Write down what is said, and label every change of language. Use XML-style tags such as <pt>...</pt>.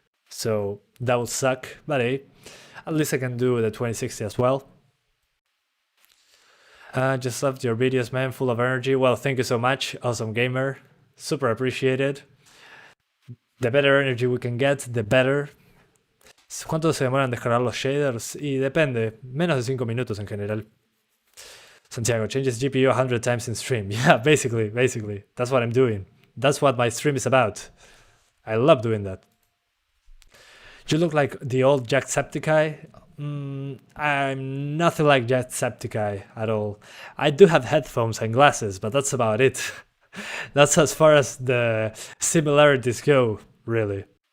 <en>So that will suck, but hey, at least I can do the 2060 as well. Just loved your videos, man, full of energy. Well, thank you so much, awesome gamer. Super appreciated. The better energy we can get, the better.</en> <es>¿Cuánto se demoran en descargar los shaders? Y depende, menos de 5 minutos en general.</es> <en>Santiago, changes GPU 100 times in stream. Yeah, basically, that's what I'm doing. That's what my stream is about. I love doing that. You look like the old Jacksepticeye. I'm nothing like Jacksepticeye at all. I do have headphones and glasses, but that's about it. That's as far as the similarities go, really.</en>